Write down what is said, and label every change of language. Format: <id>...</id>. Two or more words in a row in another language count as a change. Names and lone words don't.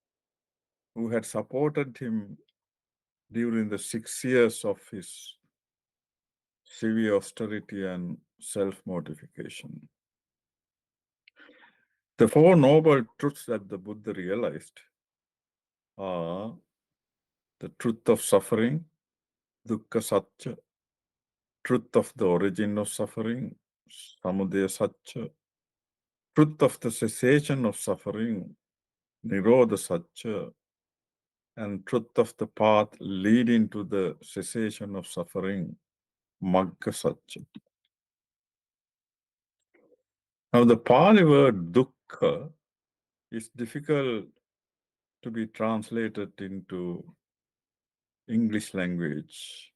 <en>who had supported him during the 6 years of his severe austerity, and self-mortification. The four noble truths that the Buddha realized are the truth of suffering,</en> <sa>dukkha satya,</sa> <en>truth of the origin of suffering,</en> <sa>samudaya satya,</sa> <en>truth of the cessation of suffering,</en> <sa>nirodha satya,</sa> <en>and truth of the path leading to the cessation of suffering,</en> <sa>magga satya.</sa> <en>Now, the Pali word dukkha is difficult to be translated into English language.</en>